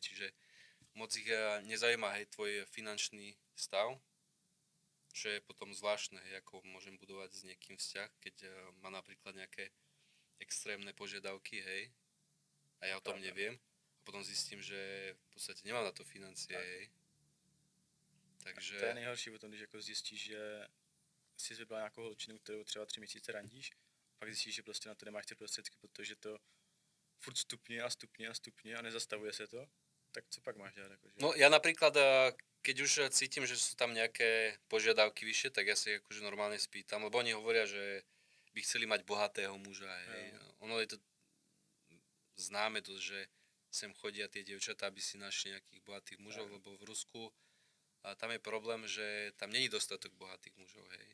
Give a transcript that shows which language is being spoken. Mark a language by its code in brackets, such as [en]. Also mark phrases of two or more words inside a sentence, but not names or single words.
[sk] Čiže moc ich nezaujíma, hej, tvoj finančný stav, čo je potom zvláštne, hej, ako môžem budovať s niekým vzťah, keď má napríklad nejaké extrémne požiadavky, hej, a ja o tom neviem. A potom zistím, že v podstate nemám na to financie, hej. Takže... [cs] To je nejhorší potom, když jako zjistíš, že jsi vybral nějakou holčinu, kterou třeba 3 měsíce randíš, pak zjistíš, že prostě na to nemáš ty prostředky, protože to furt stupně a nezastavuje se to, tak co pak máš dělat? Jakože? [sk] No ja napríklad, keď už cítim, že sú tam nejaké požiadavky vyššie, tak ja si akože normálne spýtam, lebo oni hovoria, že by chceli mať bohatého muža, hej. Ono je to známe to, že sem chodia tie dievčatá, aby si našli nejakých bohatých mužov, lebo v Rusku tam je problém, že tam není dostatok bohatých mužov, hej.